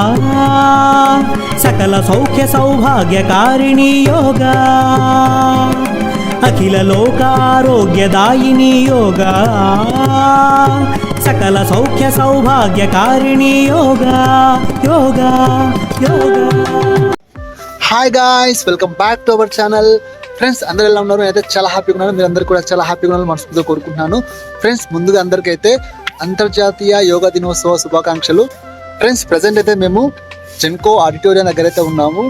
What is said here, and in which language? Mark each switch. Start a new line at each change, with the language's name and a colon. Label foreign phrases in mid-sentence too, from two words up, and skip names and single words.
Sanskrit: सकल सौख्य सौभाग्यकारिणी योगा अखिल लोक आरोग्यदायिनी योगा सकल सौख्य सौभाग्यकारिणी योगा योगा योगा।
English: Hi guys, welcome back to our channel.
Telugu: ఫ్రెండ్స్, అందరూ ఎలా ఉన్నారు? నేనైతే చాలా హ్యాపీగా ఉన్నాను. మీరు అందరూ కూడా చాలా హ్యాపీగా ఉన్నారు మనస్ఫూర్తిగా కోరుకుంటున్నాను. ఫ్రెండ్స్, ముందుగా అందరికైతే అంతర్జాతీయ యోగా దినోత్సవ శుభాకాంక్షలు. ఫ్రెండ్స్, ప్రజెంట్ అయితే మేము జెన్కో ఆడిటోరియం దగ్గర అయితే ఉన్నాము.